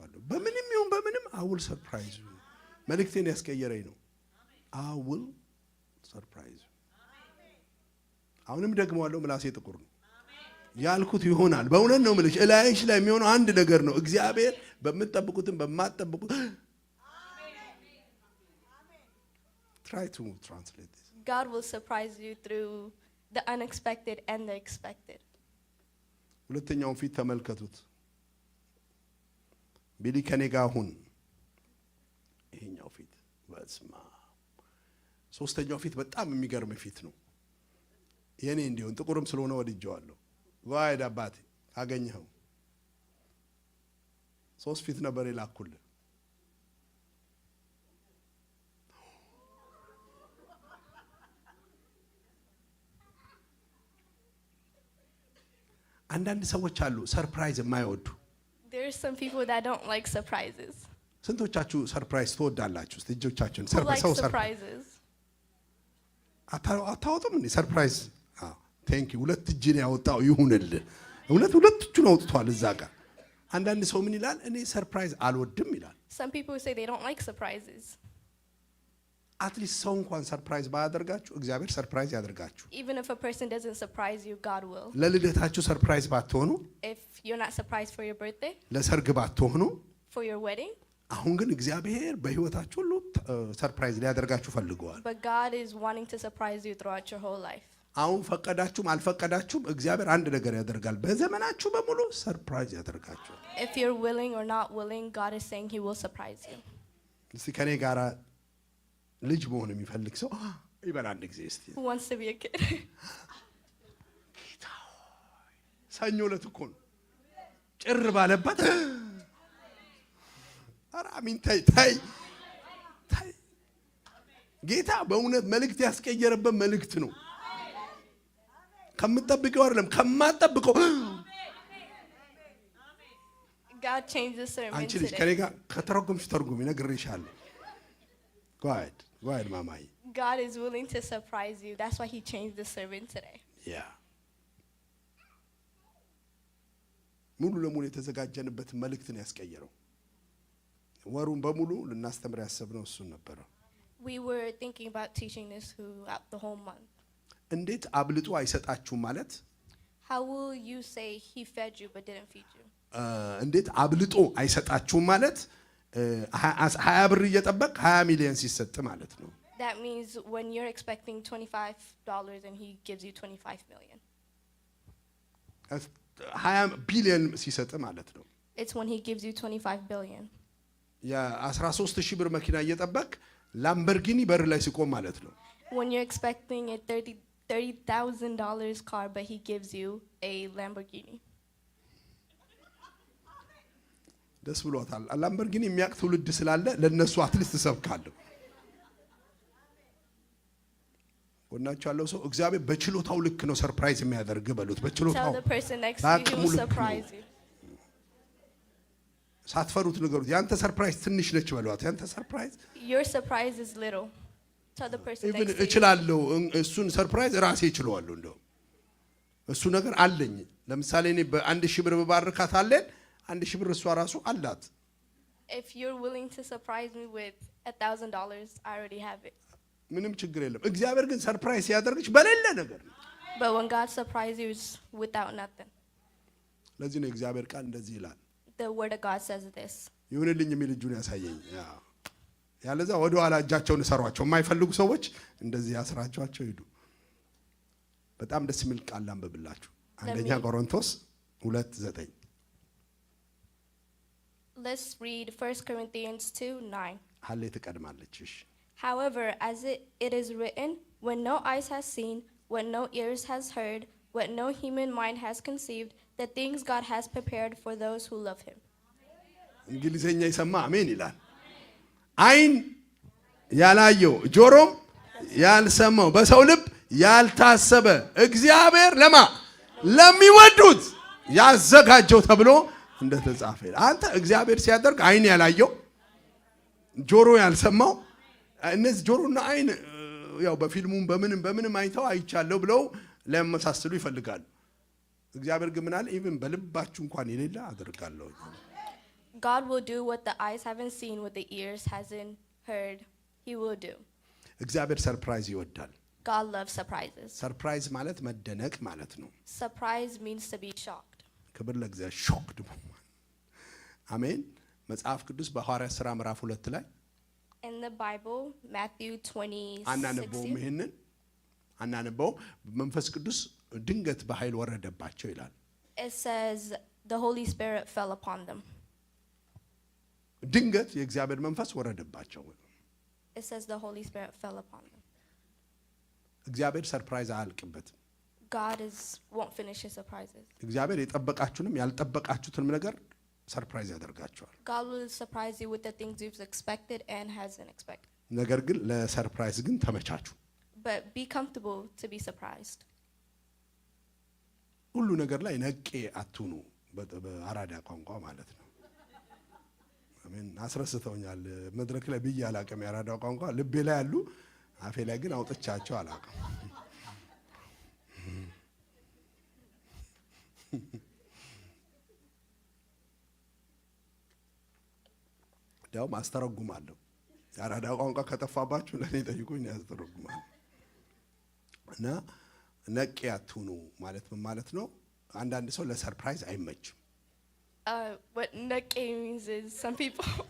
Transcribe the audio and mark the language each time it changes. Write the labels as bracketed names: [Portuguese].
[Amharic] በምንም ይሁን በምንም አውል ሰርፕራይዝ። መልእክቴን ያስቀየረኝ ነው። አውል ሰርፕራይዝ። አሁንም ደግመዋለሁ። ምላሴ ጥቁር ነው ያልኩት ይሆናል። በእውነት ነው የምልሽ። እላይሽ ላይ የሚሆነው አንድ ነገር ነው። እግዚአብሔር በምትጠብቁትም በማትጠብቁት [English] try to translate this. God will surprise you through the unexpected and the expected. [Amharic] ሁለተኛውን ፊት ተመልከቱት። ቢሊ ከኔ ጋር ሁን። ይሄኛው ፊት በስማ። ሶስተኛው ፊት በጣም የሚገርም ፊት ነው። የኔ እንዲሆን ጥቁርም ስለሆነ ወድጄዋለሁ። ዋይድ አባቴ አገኘኸው። 3 ፊት ነበር የላኩልህ። አንዳንድ ሰዎች አሉ ሰርፕራይዝ የማይወዱ። [English] There are some people that don't like surprises. [Amharic] ስንቶቻችሁ ሰርፕራይዝ ትወዳላችሁ? እስቲ እጆቻችሁን [English] surprises. [Amharic] አታወጡም እንዴ ሰርፕራይዝ? ቴንክ ዩ። ሁለት እጅን ያወጣው ይሁንልህ። ሁለት እጁን አውጥቷል እዛ ጋር። አንዳንድ ሰው ምን ይላል? እኔ ሰርፕራይዝ አልወድም ይላል። [English] Some people say they don't like surprises. [Amharic] አትሊስት ሰው እንኳን ሰርፕራይዝ ባያደርጋችሁ እግዚአብሔር ሰርፕራይዝ ያደርጋችሁ። [English] Even if a person doesn't surprise you, God will. [Amharic] ለልደታችሁ ሰርፕራይዝ ባትሆኑ፣ [English] if you're not surprised for your birthday, [Amharic] ለሰርግ ባትሆኑ፣ [English] for your wedding, [Amharic] አሁን ግን እግዚአብሔር በህይወታችሁ ሁሉ ሰርፕራይዝ ሊያደርጋችሁ ፈልገዋል። [English] But God is wanting to surprise you throughout your whole life. [Amharic] አሁን ፈቀዳችሁም አልፈቀዳችሁም እግዚአብሔር አንድ ነገር ያደርጋል። በዘመናችሁ በሙሉ ሰርፕራይዝ ያደርጋችሁ። [English] If you're willing or not willing, God is saying he will surprise you. [Amharic] እስቲ ከኔ ጋር ልጅ መሆን የሚፈልግ ሰው ይበል አንድ ጊዜ እስቲ። [English] Who wants to be a kid? [Amharic] ሰኞ ዕለት እኮ ነው ጭር ባለበት። ኧረ አሚን። ታይ ጌታ በእውነት መልእክት ያስቀየረበት መልእክት ነው። ከምትጠብቀው አይደለም ከማትጠብቀው። [English] God changed the sermon [Amharic] አንቺ ልጅ [English] today. [Amharic] ከኔ ጋር ከተረጎምሽ ተርጉም ይነግርሻለሁ። [English] Go ahead, [Amharic] ማማዬ። [English] God is willing to surprise you. That's why he changed the sermon today. [Amharic] ያ ሙሉ ለሙሉ የተዘጋጀንበት መልእክት ነው ያስቀየረው። ወሩን በሙሉ ልናስተምር ያሰብነው እሱን ነበር። [English] We were thinking about teaching this throughout the whole month. [Amharic] እንዴት አብልጦ አይሰጣችሁ ማለት? [English] How will you say he fed you but didn't feed you? [Amharic] እንዴት አብልጦ አይሰጣችሁ ማለት 20 ብር እየጠበቅ 20 ሚሊዮን ሲሰጥ ማለት ነው። [English] That means when you're expecting $25 and he gives you 25 million. [Amharic] 20 ቢሊዮን ሲሰጥ ማለት ነው። [English] It's when he gives you 25 billion. [Amharic] የ13000 ብር መኪና እየጠበቅ ላምበርጊኒ በር ላይ ሲቆም ማለት ነው። [English] When you're expecting a $30,000 car but he gives you a Lamborghini. [Amharic] ደስ ብሎታል። ላምበርጊኒ የሚያውቅ ትውልድ ስላለ ለነሱ አትሊስት ሰብካለሁ። ወናቸው ያለው ሰው እግዚአብሔር በችሎታው ልክ ነው ሰርፕራይዝ የሚያደርግ በሉት። በችሎታው [English] Tell the person next to you, he will surprise you. [Amharic] ሳትፈሩት ንገሩት። ያንተ ሰርፕራይዝ ትንሽ ነች በሏት። ያንተ ሰርፕራይዝ [English] Your surprise is little. Tell the person ኢቭን next to you. [Amharic] እችላለሁ እሱን ሰርፕራይዝ ራሴ እችለዋለሁ። እንደው እሱ ነገር አለኝ። ለምሳሌ እኔ በ1000 ብር በባርካት አለን 1000 ብር እሷ ራሱ አላት። [English] If you're willing to surprise me with $1,000, I already have it. [Amharic] ምንም ችግር የለም። እግዚአብሔር ግን ሰርፕራይዝ ያደርግሽ በሌለ ነገር ነው። [English] But when God surprises you, it's without nothing. [Amharic] ለዚህ ነው እግዚአብሔር ቃል እንደዚህ ይላል። [English] The word of God says this. [Amharic] ይሁንልኝ የሚል እጁን ያሳየኝ። ያለዛ ወደ ኋላ እጃቸውን ሰሯቸው። የማይፈልጉ ሰዎች እንደዚህ ያስራቸዋቸው ሂዱ። በጣም ደስ የሚል ቃል አንብብላችሁ። አንደኛ ቆሮንቶስ 2:9 [English] Let's read 1 Corinthians 2:9. [Amharic] ሀሌ ትቀድማለች። እሺ [English] However, as it is written, when no eyes has seen, what no ears has heard, what no human mind has conceived, the things God has prepared for those who love him. [Amharic] እንግሊዘኛ ይሰማ አሜን ይላል። አይን ያላየው ጆሮም ያልሰማው በሰው ልብ ያልታሰበ እግዚአብሔር ለሚወዱት ያዘጋጀው ተብሎ እንደተጻፈ። አንተ እግዚአብሔር ሲያደርግ አይን ያላየው ጆሮ ያልሰማው እነዚህ ጆሮና አይን ያው በፊልሙም በምንም አይተው አይቻለሁ ብለው ለመሳሰሉ ይፈልጋሉ። እግዚአብሔር ግን ምን አለ? ኢቭን በልባችሁ እንኳን የሌለ አደርጋለሁ። [English] God will do what the eyes haven't seen, what the ears hasn't heard. He will do. [Amharic] እግዚአብሔር ሰርፕራይዝ ይወዳል። [English] God loves surprises. [Amharic] ሰርፕራይዝ ማለት መደነቅ ማለት ነው። [English] Surprise means to be shocked. [Amharic] ክብር ለእግዚአብሔር። ሾክድ አሜን። መጽሐፍ ቅዱስ በሐዋርያት ሥራ ምዕራፍ 2 ላይ [English] In the Bible, Matthew 20:16. [Amharic] አናነበውም። ይሄንን አናነበው። መንፈስ ቅዱስ ድንገት በኃይል ወረደባቸው ይላል። [English] It says the Holy Spirit fell upon them. [Amharic] ድንገት የእግዚአብሔር መንፈስ ወረደባቸው። [English] It says the Holy Spirit fell upon them. [Amharic] እግዚአብሔር ሰርፕራይዝ አያልቅበትም። [English] God won't finish his surprises. [Amharic] እግዚአብሔር የጠበቃችሁንም ያልጠበቃችሁትንም ነገር ሰርፕራይዝ ያደርጋቸዋል። [English] God will surprise you with the things you've expected and hasn't expected. [Amharic] ነገር ግን ለሰርፕራይዝ ግን ተመቻቹ። [English] But be comfortable to be surprised. [Amharic] ሁሉ ነገር ላይ ነቄ አትሁኑ፣ በአራዳ ቋንቋ ማለት ነው። አሜን። አስረስተውኛል። መድረክ ላይ ብዬ አላቅም። የአራዳ ቋንቋ ልቤ ላይ ያሉ አፌ ላይ ግን አውጥቻቸው አላቅም። ዳውም አስተረጉማለሁ። የአራዳ ቋንቋ ከጠፋባችሁ ለኔ ጠይቁኝ፣ ያስተረጉማለሁ። እና ነቄ አትሁኑ ማለት ምን ማለት ነው? አንዳንድ ሰው ለሰርፕራይዝ አይመችም። [English] What nake means is some people